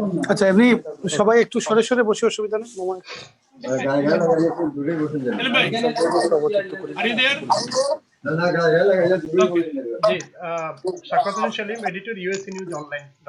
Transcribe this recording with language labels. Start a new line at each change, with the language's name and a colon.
Bangla: আচ্ছা এমনি সবাই একটু সরে সরে বসে অসুবিধা নেই
English: Selim Bhai, are you there?
Bangla: জি শাকত হোসেন সেলিম এডিটর Usanewsonline.